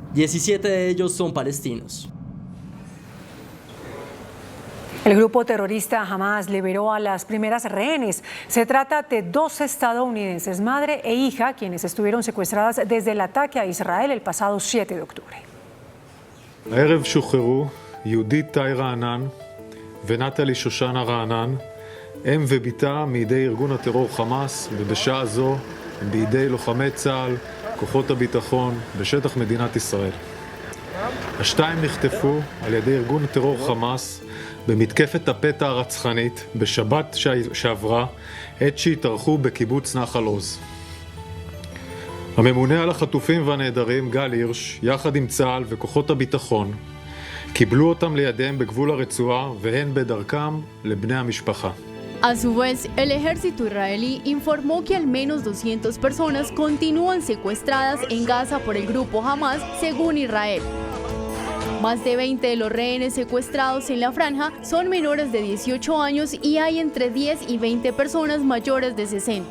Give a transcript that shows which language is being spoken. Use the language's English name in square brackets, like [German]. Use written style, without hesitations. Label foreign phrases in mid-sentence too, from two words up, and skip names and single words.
[Spanish] 17 de ellos son palestinos. El grupo terrorista Hamás liberó a las primeras rehenes. Se trata de 2 estadounidenses, madre e hija, quienes estuvieron secuestradas desde el ataque a Israel el pasado 7 de octubre. [Hebrew] הערב שוחררו יהודית טי רענן ונטלי שושנה רענן, אם וביתה מידי ארגון הטרור חמאס, ובשעה זו הם בידי לוחמי צה"ל, כוחות הביטחון, בשטח מדינת ישראל. השתיים נחטפו על ידי ארגון הטרור חמאס במתקפת הפתע הרצחנית בשבת שעברה, עת שהתארחו בקיבוץ נחל עוז. הממונה על החטופים והנעדרים גל הירש, יחד עם צה"ל וכוחות הביטחון, קיבלו אותם לידיהם בגבול הרצועה והן בדרכם לבני המשפחה. [Spanish] A su vez, el ejército israelí informó que al menos 200 personas continúan secuestradas en Gaza por el grupo Hamás, según Israel. Más de 20 de los rehenes secuestrados en la franja son menores de 18 años y hay entre 10 y 20 personas mayores de 60.